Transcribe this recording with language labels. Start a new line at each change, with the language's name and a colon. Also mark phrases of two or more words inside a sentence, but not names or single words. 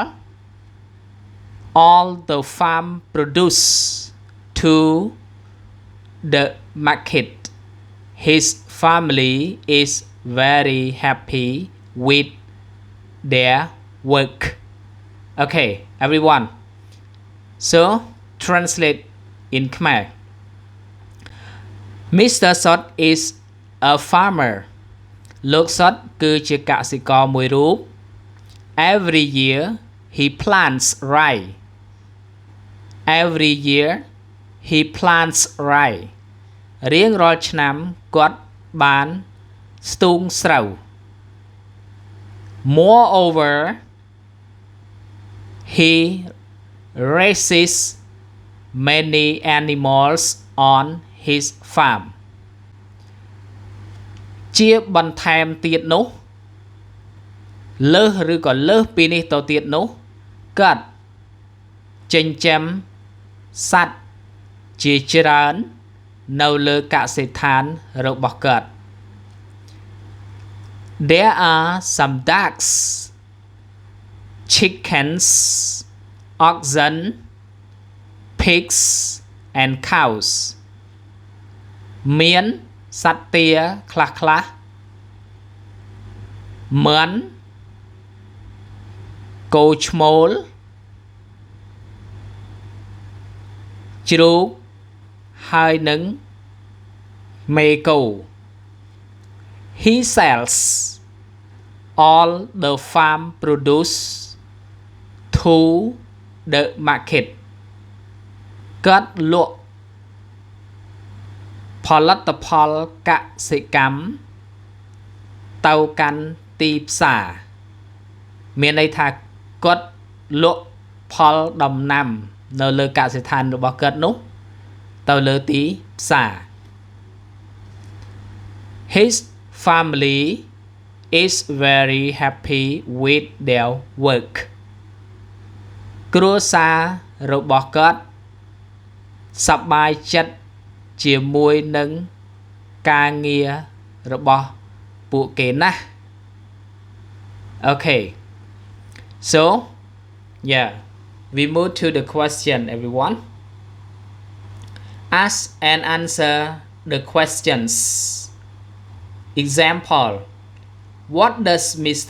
English: all the farm produce to the market his family is very happy with their work okay everyone so translate in Khmer Mr. Sot is a farmer
Khmer: លោក Sot គឺជាកសិករមួយរូប
English: Every year he plants rye Every year he plants rye
Khmer: រៀងរាល់ឆ្នាំគាត់បានស្ទូងស្រូវ Moreover he raises many animals on his farm ជា បន្ថែមទៀតនោះលើសឬក៏លើសពីនេះទៅទៀតនោះគាត់ចិញ្ចឹមសត្វជាច្រើននៅលើកសិដ្ឋានរបស់គាត់
English: There are some ducks, chickens, oxen, pigs, and cows.
Khmer: មានសត្វទាខ្លះៗមាន់គោឈ្មោលជ្រូកហើយនិងមេគោ
English: He sells all the farm produce to the market
Khmer: គាត់លក់ ផលិតផលកសិកម្មទៅកាន់ទីផ្សារមានន័យថាគាត់លក់ផលដំណាំនៅលើកសិដ្ឋានរបស់គាត់នោះទៅលើទីផ្សារ
English: His family is very happy with their work
Khmer: គ្រួសាររបស់គាត់សប្បាយចិត្តជាមួយនឹងការងាររបស់ពួកគេណាស់
English: Okay so yeah we move to the question everyone ask and answer the questions example what does Mr.